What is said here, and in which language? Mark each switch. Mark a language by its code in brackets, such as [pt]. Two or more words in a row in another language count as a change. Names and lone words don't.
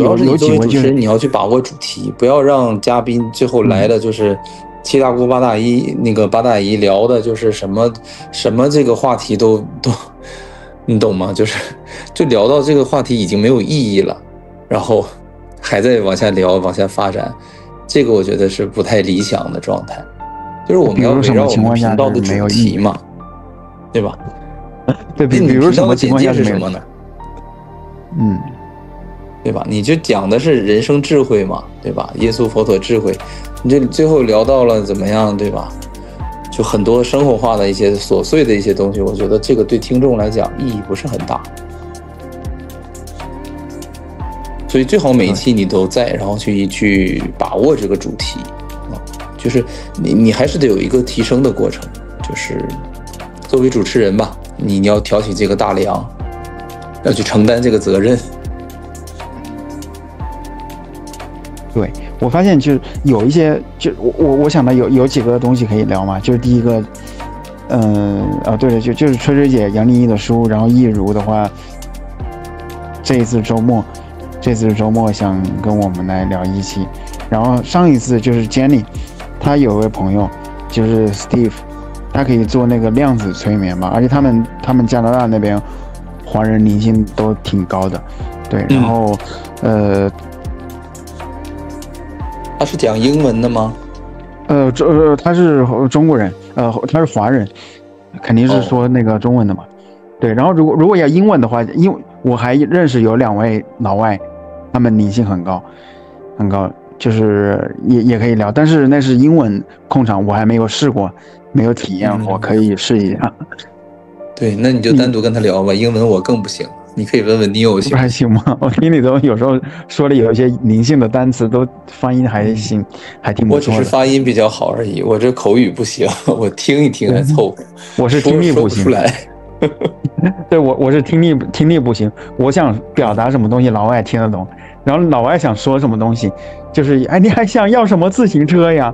[zh] 有幾位主持人，你要去把握主題，不要讓嘉賓最後來的就是七大姑八大姨，那個八大姨聊的就是什麼這個話題都，你懂嗎？就聊到這個話題已經沒有意義了，然後還在往下聊，往下發展。這個我覺得是不太理想的狀態，就是我們要圍繞我們頻道的主題嘛，對吧？對，比如什麼情況下是什麼呢？對吧？你就講的是人生智慧嘛，對吧？耶穌佛陀智慧，你就最後聊到了怎麼樣，對吧？就很多生活化的一些瑣碎的一些東西，我覺得這個對聽眾來講意義不是很大。所以最好每一期你都在，然後去把握這個主題就是你還是得有一個提升的過程，就是作為主持人吧，你要挑起這個大梁，要去承擔這個責任。對，我發現就是有一些，就我想到有幾個東西可以聊嘛，就是第一個，對了，就是吹吹姐楊麗一的書，然後易如的話，這一次周末想跟我們來聊一期，然後上一次就是 Jenny， 她有位朋友就是 Steve， 他可以做那個量子催眠嘛，而且他們加拿大那邊華人靈性都挺高的，對，然後他是講英文的嗎？他是中國人，他是華人，肯定是說那個中文的嘛，對，然後如果要英文的話，因為我還認識有2位老外，他們靈性很高，就是也可以聊，但是那是英文控場，我還沒有試過，沒有體驗過，可以試一下。對，那你就單獨跟他聊吧，英文我更不行， 你可以問問 Neo 行还行吗？我听你都有时候说的有一些灵性的单詞都发音還行，还挺不错的。我只是发音比較好而已，我這口語不行，我聽一聽還湊合。我是聽力不行。說不出來。對，我是聽力不行，我想表達什麼東西，老外聽得懂，然後老外想說什麼東西，就是哎，你還想要什麼自行車呀？